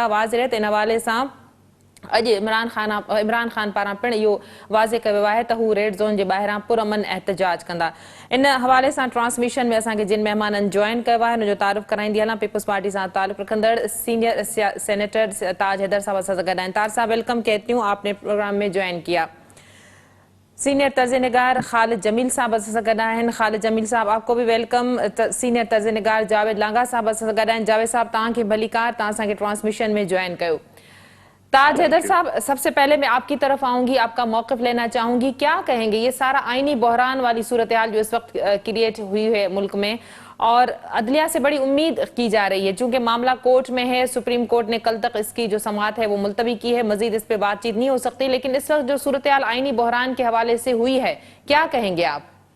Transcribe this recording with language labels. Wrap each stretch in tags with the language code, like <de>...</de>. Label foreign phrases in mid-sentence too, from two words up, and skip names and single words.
<sd>वाज़ेह त इन हवाले सां अॼु इमरान ख़ान पारां पिणु इहो वाज़े कयो वियो आहे त हू</sd> <en>red zone</en> <sd>जे ॿाहिरां पुरअमन एहतजाज कंदा। इन हवाले सां ट्रांसमिशन में असांखे जिन महिमाननि जॉइन कयो आहे हुनजो तारुफ़ कराईंदी हलां। पीपल्स पार्टी सां ताल्लुक़ रखंदड़ सीनियर सेनेटर ताज हैदर साहब असां सां गॾु आहिनि।</sd> <ur>تاج صاحب ویلکم کہتی ہوں، آپ نے پروگرام میں جوائن کیا.</ur> <sd>सीनियर तर्ज निगार खालिद जमील साहब असां सां गॾु आहिनि।</sd> <ur>خالد جمیل صاحب آپ کو بھی ویلکم.</ur> <sd>सीनियर तर्ज निगार जावेद लांगा साहब असां सां गॾु आहिनि। जावेद साहब तव्हांखे भलीकार, तव्हां असांखे ट्रांसमिशन में ज्वाइन कयो।</sd> <ur>تاج حیدر صاحب، سب سے پہلے میں آپ کی طرف آؤں گی، آپ کا موقف لینا چاہوں گی. کیا کہیں گے یہ سارا آئینی بحران والی صورت حال جو اس وقت کریئیٹ ہوئی ہے ملک میں، اور عدلیہ سے بڑی امید کی جا رہی ہے چونکہ معاملہ کورٹ میں ہے، سپریم کورٹ نے کل تک اس کی جو سماعت ہے وہ ملتوی کی ہے، مزید اس پر بات چیت نہیں ہو سکتی، لیکن اس وقت جو صورت حال آئینی بحران کے حوالے سے ہوئی ہے، کیا کہیں گے آپ?</ur>